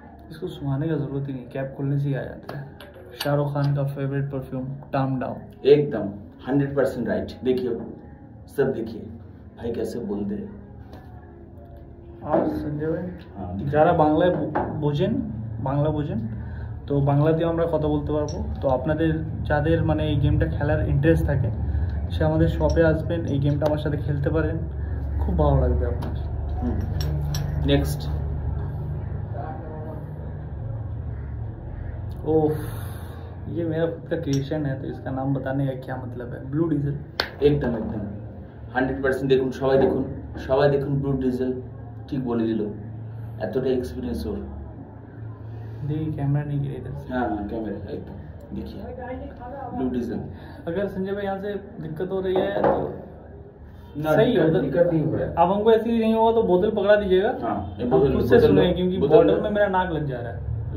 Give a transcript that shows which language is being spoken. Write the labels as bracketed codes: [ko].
[hi] इसको सुनाने का जरूरत ही नहीं, कैप खोलने से ही आ जाता है। शाहरुख खान का फेवरेट परफ्यूम टाम डाउन, एकदम 100% राइट। देखिए सब, देखिए भाई कैसे बोलते हैं। और संजय ভাই हाँ, [bn] যারা বাংলায় বোঝেন, বাংলা বোঝেন তো বাংলাতেও আমরা কথা বলতে পারবো। তো আপনাদের যাদের মানে এই গেমটা খেলার ইন্টারেস্ট থাকে সে আমাদের শপে আসবেন, এই গেমটা আমার সাথে খেলতে পারেন, খুব ভালো লাগবে আপনার। [hi] नेक्स्ट। ओह, ये मेरा खुद का क्रिएशन है तो इसका नाम बताने का क्या मतलब है। ब्लू डीजल, एकदम एकदम [bn] 100% দেখুন, সবাই দেখুন ব্লু ডিজেল ঠিক বলে দিল, এতটা এক্সপিরিয়েন্স ওর। [hi] देखिए कैमरा नहीं गिरे इधर से। हाँ कैमरा एकदम, देखिए ब्लू डिजल। अगर संजय भाई यहाँ से दिक्कत हो रही है तो ना, सही है, दिक्कत नहीं हो रहा है। अब हमको ऐसे ही नहीं होगा तो बोतल पकड़ा दीजिएगा। हाँ, हम खुद से सुने, क्योंकि बॉटल में मेरा नाक लग जा रहा है।